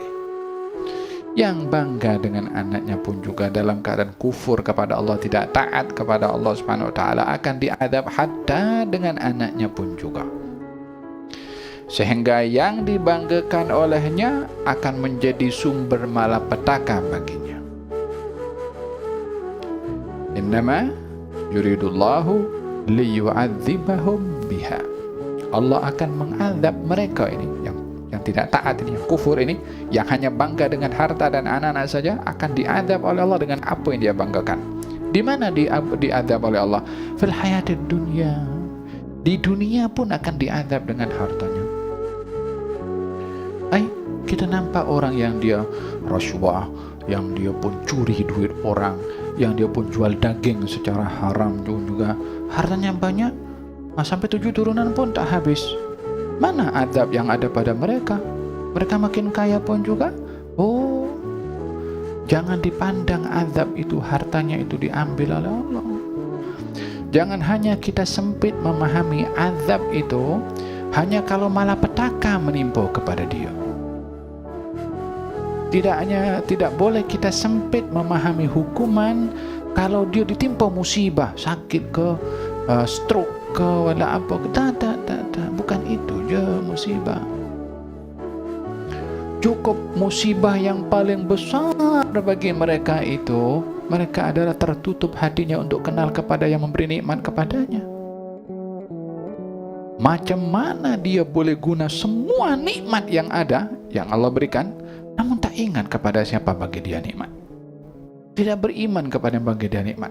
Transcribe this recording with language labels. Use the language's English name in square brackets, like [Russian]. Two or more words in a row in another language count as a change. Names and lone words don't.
[Malay] Yang bangga dengan anaknya pun juga dalam keadaan kufur kepada Allah, tidak taat kepada Allah [Arabic] Subhanahu wa taala, [Malay] akan diazab hatta dengan anaknya pun juga. Sehingga yang dibanggakan olehnya akan menjadi sumber malapetaka baginya. [Arabic] Innama yuridullahu liyu'adzibahum biha. [Malay] Allah akan mengazab mereka ini yang tidak taat ini, yang kufur ini, yang hanya bangga dengan harta dan anak-anak saja, akan diazab oleh Allah dengan apa yang dia banggakan. Di mana diazab oleh Allah? [Arabic] Fil hayatid dunya. [Malay] Di dunia pun akan diazab dengan hartanya. Kita nampak orang yang dia rasuah, yang dia pun curi duit orang, yang dia pun jual daging secara haram juga, hartanya banyak, sampai 7 turunan pun tak habis. Mana azab yang ada pada mereka? Mereka makin kaya pun juga. Oh, jangan dipandang azab itu, hartanya itu diambil oleh Allah. Jangan hanya kita sempit memahami azab itu hanya kalau malapetaka menimpa kepada dia. Tidak boleh kita sempit memahami hukuman kalau dia ditimpa musibah, sakit ke, stroke ke, wala apa. Tak. Bukan itu je musibah. Cukup musibah yang paling besar bagi mereka itu, mereka adalah tertutup hatinya untuk kenal kepada yang memberi nikmat kepadanya. Macam mana dia boleh guna semua nikmat yang ada, yang Allah berikan, namun tak ingat kepada siapa bagi dia nikmat, tidak beriman kepada yang bagi dia nikmat.